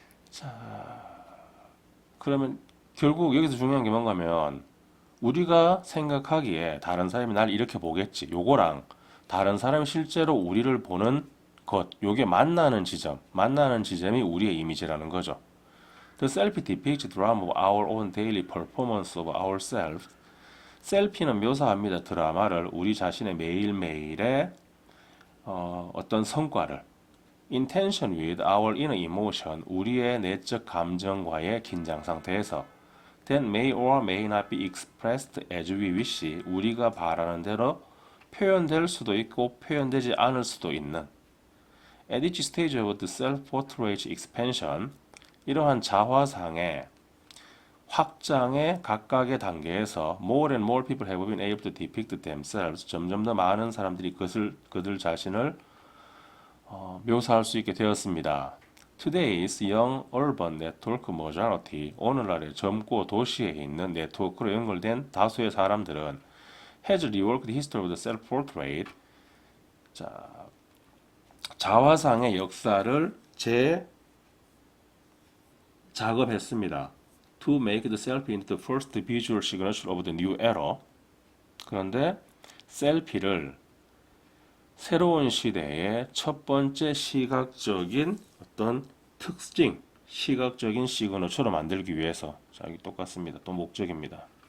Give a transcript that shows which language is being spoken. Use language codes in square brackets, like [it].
[ko] 자, 그러면 결국 여기서 중요한 게 뭔가 하면 우리가 생각하기에 다른 사람이 날 이렇게 보겠지. 요거랑 다른 사람이 실제로 우리를 보는 것, 요게 만나는 지점이 우리의 이미지라는 거죠. [en] The selfie depicts drama of our own daily performance of ourselves. [ko] 셀피는 묘사합니다. 드라마를 우리 자신의 매일매일의 어떤 성과를 [en] in tension with our inner emotion, [ko] 우리의 내적 감정과의 긴장 상태에서 [en] that may or may not be expressed as we wish, [ko] 우리가 바라는 대로 표현될 수도 있고 표현되지 않을 수도 있는 [en] at each stage of the self-portrait expansion, [ko] 이러한 자화상의 확장의 각각의 단계에서 [en] more and more people have been able to depict themselves, [ko] 점점 더 많은 사람들이 그들 자신을 묘사할 수 있게 되었습니다. [en] Today's young urban network majority, [ko] 오늘날의 젊고 도시에 있는 네트워크로 연결된 다수의 사람들은 [en] has reworked the history of the self-portrait, [ko] 자화상의 역사를 작업했습니다. [en] To make the selfie into the first visual signature of the new era. [ko] 그런데 셀피를 새로운 시대의 첫 번째 시각적인 어떤 특징, 시각적인 시그너처로 만들기 위해서. 자, 여기 똑같습니다. 또 목적입니다.